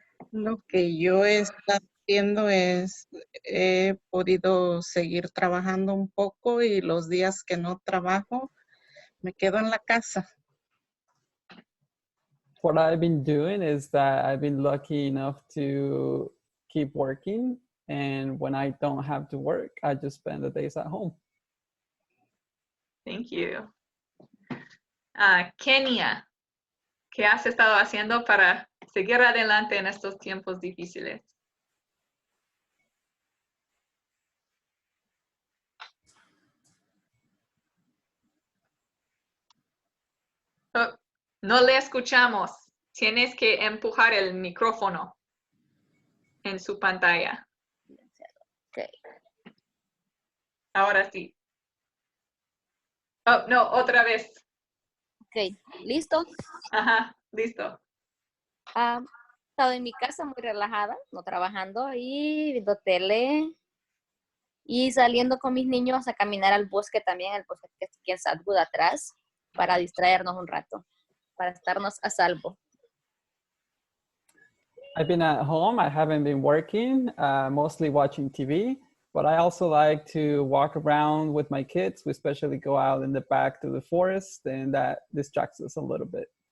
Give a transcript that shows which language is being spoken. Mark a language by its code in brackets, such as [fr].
[es] Lo que yo he estado haciendo es, he podido seguir trabajando un poco y los días que no trabajo, me quedo en la casa. [en] What I've been doing is that I've been lucky enough to keep working, and when I don't have to work, I just spend the days at home. Thank you. [es] Kenia, ¿qué has estado haciendo para seguir adelante en estos tiempos difíciles? Oh, no le escuchamos. Tienes que empujar el micrófono en su pantalla. [en] Okay. [es] Ahora sí. Oh, no, otra vez. Ok, ¿listo? Ajá, listo. He estado en mi casa muy relajada, no trabajando y viendo tele y saliendo con mis niños a caminar al bosque también, el bosque que está aquí en Salud atrás, para distraernos un rato, para estarnos a salvo. [en] I've been at home. I haven't been working, mostly watching TV, but I also like to walk around with my kids. We especially go out in the back to the forest, and that distracts us a little bit.